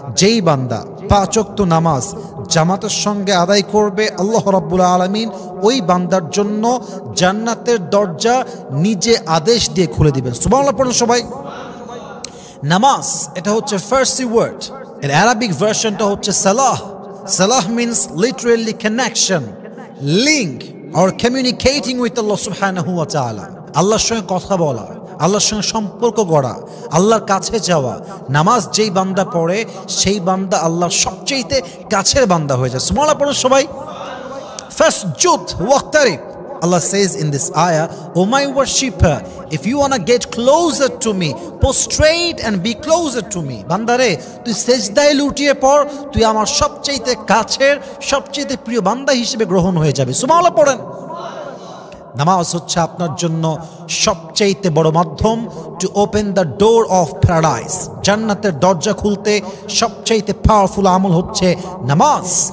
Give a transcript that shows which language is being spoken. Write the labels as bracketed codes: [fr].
[bn] যেই বান্দা 5 ওয়াক্ত নামাজ জামাতের সঙ্গে আদায় করবে, আল্লাহ রাব্বুল আলামিন ওই বান্দার জন্য জান্নাতের দরজা নিজে আদেশ দিয়ে খুলে দিবেন। সুবহানাল্লাহ পড়ুন সবাই। নামাজ এটা হচ্ছে ফার্সি ওয়ার্ড, এর আরবিক ভার্সনটা হচ্ছে সালাহ। [en] সালাহ means literally connection, link or communicating with Allah subhanahu wa ta'ala। [bn] আল্লাহর সঙ্গে কথা বলা, আল্লাহর সঙ্গে সম্পর্ক গড়া, আল্লাহর কাছে যাওয়া। নামাজ যেই বান্দা পড়ে সেই বান্দা আল্লাহর সবচেয়ে কাছের বান্দা হয়ে যায়। সুবহানাল্লাহ পড়ুন সবাই। [ar] ফাসজুদ ওয়াক্তারিব। [en] Allah says in this ayah, "O my worshipper, if you want to get closer to me, prostrate and be closer to me." [bn] বান্দারে, তুই সেজদায় লুটিয়ে পড়, তুই আমার সবচেয়ে কাছের, সবচেয়ে প্রিয় বান্দা হিসেবে গ্রহণ হয়ে যাবে। সুবহানাল্লাহ পড়েন। নামাজ হচ্ছে আপনার জন্য সবচেয়ে বড় মাধ্যম [en] To open the door of paradise. [bn] জান্নাতের দরজা খুলতে সবচেয়ে পাওয়ারফুল আমল হচ্ছে নামাজ।